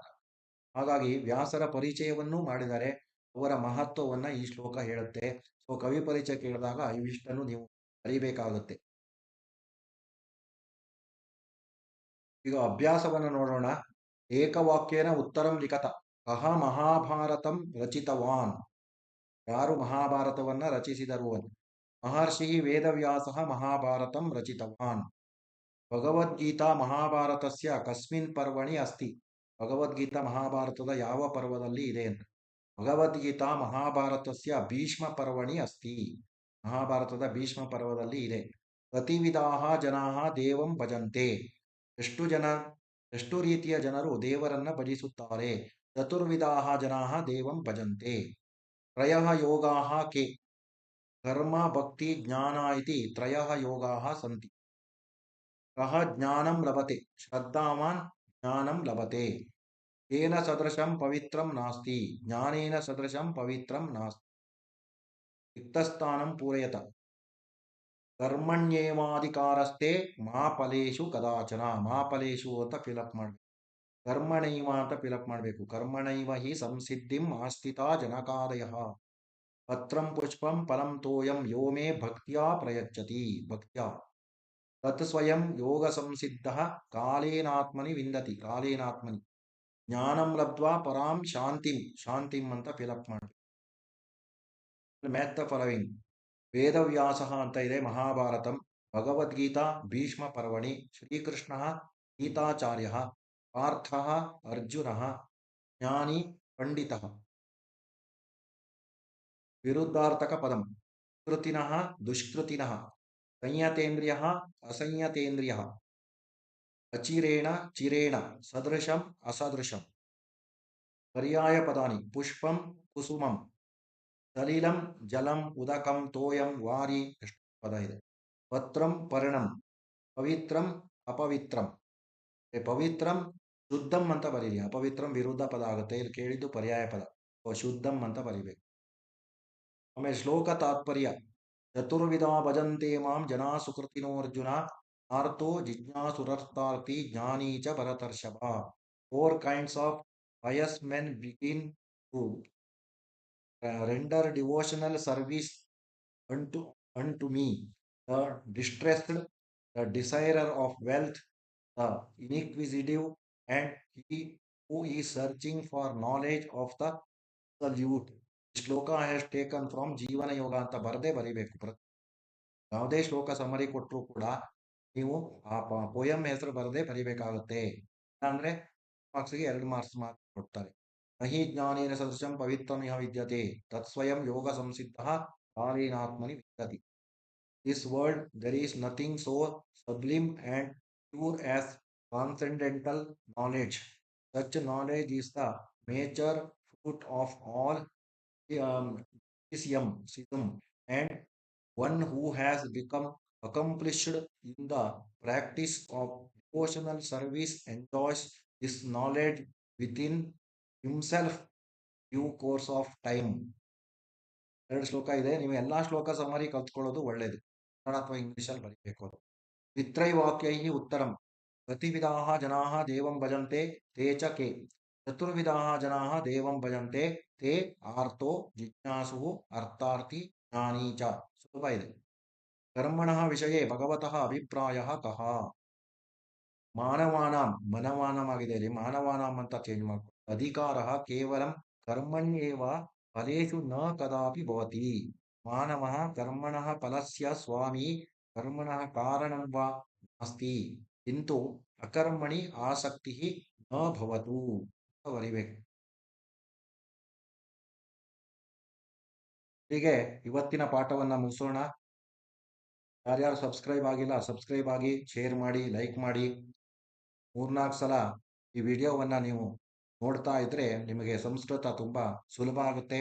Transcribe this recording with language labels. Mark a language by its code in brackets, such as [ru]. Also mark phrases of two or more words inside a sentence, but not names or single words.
[kn] ಹಾಗಾಗಿ ವ್ಯಾಸರ ಪರಿಚಯವನ್ನೂ ಮಾಡಿದ್ದಾರೆ. ಅವರ ಮಹತ್ವವನ್ನ ಈ ಶ್ಲೋಕ ಹೇಳುತ್ತೆ. ಸೊ ಕವಿ ಪರಿಚಯ ಕೇಳಿದಾಗ ಇವಿಷ್ಟನ್ನು ನೀವು ಅರಿಬೇಕಾಗುತ್ತೆ. ಈಗ ಅಭ್ಯಾಸವನ್ನು ನೋಡೋಣ. [sa] ಏಕವಾಕ್ಯೇನ ಉತ್ತರಂ ಲಿಖತ. ಕಹ ಮಹಾಭಾರತಂ ರಚಿತವಾನ್. [kn] ಯಾರು ಮಹಾಭಾರತವನ್ನ ರಚಿಸಿದರು? [sa] ಮಹರ್ಷಿ ವೇದವ್ಯಾಸ ಮಹಾಭಾರತಂ ರಚಿತವಾನ್. ಭಗವದ್ಗೀತಾ ಮಹಾಭಾರತಸ್ಯ ಕಸ್ಮಿನ್ ಪರ್ವಣಿ ಅಸ್ತಿ. [kn] ಭಗವದ್ಗೀತಾ ಮಹಾಭಾರತದ ಯಾವ ಪರ್ವದಲ್ಲಿ ಇದೆ ಅಂತ. [sa] ಭಗವದ್ಗೀತಾ ಮಹಾಭಾರತಸ್ಯ ಭೀಷ್ಮ ಪರ್ವಣಿ ಅಸ್ತಿ. [kn] ಮಹಾಭಾರತದ ಭೀಷ್ಮ ಪರ್ವದಲ್ಲಿ ಇದೆ. [sa] ಪ್ರತಿವಿಧಾಹ ಜನಾಹ ದೇವಂ ಭಜಂತೆ. [kn] ಎಷ್ಟು ರೀತಿಯ ಜನರು ದೇವರನ್ನ ಭಜಿಸುತ್ತಾರೆ. [sa] ಚತುರ್ವಿಧಾಹ ಜನಾಹ ದೇವಂ ಭಜಂತೆ. ತ್ರಯಃ ಯೋಗಾಹ ಕೆ. ಕರ್ಮ ಭಕ್ತಿ ಜ್ಞಾನ ಇತಿ ತ್ರಯಃ ಯೋಗಾಹ ಸಂತಿ. ಕಹ ಜ್ಞಾನಂ ಲಭತೆ. ಶ್ರದ್ಧಾವಾನ್ ಜ್ಞಾನಂ ಲಭತೆ. ಏನ ಸದೃಶಂ ಪವಿತ್ರಂ ನಾಸ್ತಿ. ಜ್ಞಾನೇನ ಸದೃಶಂ ಪವಿತ್ರಂ ನಾಸ್ತಿ. ರಿಕ್ತಸ್ಥಾನಂ ಪೂರಯತ. ಕರ್ಮಣ್ಯೇವಾಧಿಕಾರಸ್ಥೆ ಮಾ ಫಲೇಷು ಕದಾಚನ. ಮಾ ಫಲೇಷು [kn] ಅಂತ ಫಿಲಪ್ ಮಾಡಬೇಕು. ಕರ್ಮಣೈವ ಅಂತ ಫಿಲಪ್ ಮಾಡಬೇಕು. [sa] ಕರ್ಮಣೈವ ಹಿ ಸಂಸಿದ್ಧಿಂ ಆಸ್ಥಿತ ಜನಕಾದಯ. ಪತ್ರಂ ಪುಷ್ಪಂ ಫಲಂ ತೋಯಂ ಯೋ ಮೇ ಭಕ್ತ್ಯಾ ಪ್ರಯಚ್ಛತಿ. ಭಕ್ತ್ಯಾ ತತ್ ಸ್ವಯಂ ಯೋಗ ಸಂಸಿದ್ಧ ಕಾಲೇನಾತ್ಮನಿ ವಿಂದತಿ. ಕಾಲೇನಾತ್ಮನಿ ಜ್ಞಾನಂ ಲಬ್ಧ್ವಾ ಪರಾಂ ಶಾಂತಿಂ [kn] ಅಂತ ಫಿಲಪ್ ಮಾಡಿ. [en] Match the following. [kn] ವೇದವ್ಯಾಸ ಅಂತ ಇದೆ ಮಹಾಭಾರತಂ. [sa] ಭಗವದ್ಗೀತಾ ಭೀಷ್ಮ ಪರ್ವಣಿ. ಶ್ರೀಕೃಷ್ಣ ಗೀತಾಚಾರ್ಯ. ಪಾರ್ಥ ಅರ್ಜುನ. ಜ್ಞಾನಿ ಪಂಡಿತ. ವಿರುದ್ಧಾರ್ಥಕ ಪದಂ. ಕೃತಿನಃ ದುಷ್ಕೃತಿನಃ. ಸಂಯತೇಂದ್ರಿಯ ಅಸಂಯತೇಂದ್ರಿಯ. ಅಚಿರೇಣ ಚಿರೇಣ. ಸದೃಶಂ ಅಸದೃಶಂ. ಪರ್ಯಾಯ ಪದಾನಿ. ಪುಷ್ಪಂ ಕುಸುಮಂ. ಸಲಿಲಂ ಜಲಂ ಉದಕಂ ತೋಯಂ ವಾರಿ. [kn] ಎಷ್ಟು ಪದ ಇದೆ. [sa] ಪತ್ರಂ ಪರ್ಣಂ. ಪವಿತ್ರಂ ಅಪವಿತ್ರಂ. ಪವಿತ್ರಂ ಶುದ್ಧಂ [kn] ಅಂತ ಬರೀರಿ. ಅಪವಿತ್ರಂ ವಿರುದ್ಧ ಪದ ಆಗುತ್ತೆ. ಇಲ್ಲಿ ಕೇಳಿದ್ದು ಪರ್ಯಾಯ ಪದ. ಶುದ್ಧಂ ಅಂತ ಬರಿಬೇಕು. ಆಮೇಲೆ ಶ್ಲೋಕ ತಾತ್ಪರ್ಯ. [sa] ಚತುರ್ವಿಧ ಭಜಂತೆ ಮಾಂ ಜನಾ ಸುಕೃತಿನೋ ಅರ್ಜುನ. ಆರ್ತೋ ಜಿಜ್ಞಾಸುರರ್ಥಾರ್ಥಿ ಜ್ಞಾನಿ ಚ ಭರತರ್ಷಭ. [en] 4 kinds of pious men begin to render devotional service unto me. The distressed, the desirer of wealth, the inquisitive, and he who is searching for knowledge of the absolute. Shloka has taken from Jeevana Yoga [kn] ಅಂತ ಬರದೇ ಬರಿಬೇಕು. ಯಾವುದೇ ಶ್ಲೋಕ ಸಮರಿ ಕೊಟ್ಟರು ಕೂಡ ನೀವು ಆ ಪೋಯಂ ಹೆಸರು ಬರದೇ ಬರಿಬೇಕಾಗುತ್ತೆ. ಅಂದ್ರೆ ಮಾರ್ಕ್ಸ್ಗೆ 2 ಮಾರ್ಕ್ಸ್ ಮಾತ್ರ ಕೊಡ್ತಾರೆ. [sa] ನಹಿ ಜ್ಞಾನೇನ ಸದೃಶಂ ಪವಿತ್ರಂ ಯಃ ವಿದ್ಯತೆ ತತ್ ಸ್ವಯಂ ಯೋಗ ಸಂಸಿದ್ಧ ಕಾಲೇನಾತ್ಮನಿ ವಿದ್ಯತಿ. [en] This world there is nothing so sublime and pure as transcendental knowledge. Such knowledge is the major fruit of all mysticism, and one who has become accomplished in the practice of devotional service enjoys this knowledge within himself due course of time. [kn] 2 ಶ್ಲೋಕ ಇದೆ. ನೀವು ಎಲ್ಲಾ ಶ್ಲೋಕ ಸಮರಿ ಕಲ್ತ್ಕೊಳ್ಳೋದು ಒಳ್ಳೇದು. ಕನ್ನಡ ಅಥವಾ ಇಂಗ್ಲಿಷಲ್ಲಿ ಬರೀಬೇಕು ಅದು. [sa] ದ್ವಿತ್ರೈವಾಕ್ಯೈ ಉತ್ತರಂ. ಪ್ರತಿವಿಧಾಹ ಜನಾಹ ದೇವಂ ಭಜಂತೆ ತೇ ಚ ಕೆ. ಚತುರ್ವಿಧಾಹ ಜನಾಹ ದೇವಂ ಭಜಂತೆ ತೇ ಆರ್ತೋ ಜಿಜ್ಞಾಸು ಅರ್ಥಾರ್ಥಿ ಜ್ಞಾನಿ ಚ. [kn] ಸುಲಭ ಇದೆ. [sa] ಕರ್ಮಣಃ ವಿಷಯೇ ಭಗವತಃ ಅಭಿಪ್ರಾಯಃ ಕಃ. [kn] ಮಾನವಾನಾಂ ಮನವಾನಂ ಆಗಿದೆ, ಇಲ್ಲಿ ಮಾನವಾನಾಂ ಅಂತ ಚೇಂಜ್ ಮಾಡ್ಕೊ. [sa] ಅಧಿಕಾರ ಕೇವಲಂ ಕರ್ಮಣ್ಯೇವ ಫಲೇಷು ನ ಕದಾಪಿ ಭವತಿ. ಮಾನವಃ ಕರ್ಮಣಃ ಫಲಸ್ಯ ಸ್ವಾಮಿ ಕರ್ಮಣಃ ಕಾರಣಂ ವಾ ನಾಸ್ತಿ ಕಿಂತು ಅಕರ್ಮಣಿ ಆಸಕ್ತಿ ನ ಭವತು [kn] ಅಂತ ಬರಿಬೇಕು. ಹೀಗೆ ಇವತ್ತಿನ ಪಾಠವನ್ನ ಮುಗಿಸೋಣ. ಯಾರ್ಯಾರು ಸಬ್ಸ್ಕ್ರೈಬ್ ಆಗಿಲ್ಲ ಸಬ್ಸ್ಕ್ರೈಬ್ ಆಗಿ, ಶೇರ್ ಮಾಡಿ, ಲೈಕ್ ಮಾಡಿ. 3-4 ಸಲ ಈ ವಿಡಿಯೋವನ್ನ ನೀವು ನೋಡ್ತಾ ಇದ್ರೆ ನಿಮಗೆ ಸಂಸ್ಕೃತ ತುಂಬಾ ಸುಲಭ ಆಗುತ್ತೆ.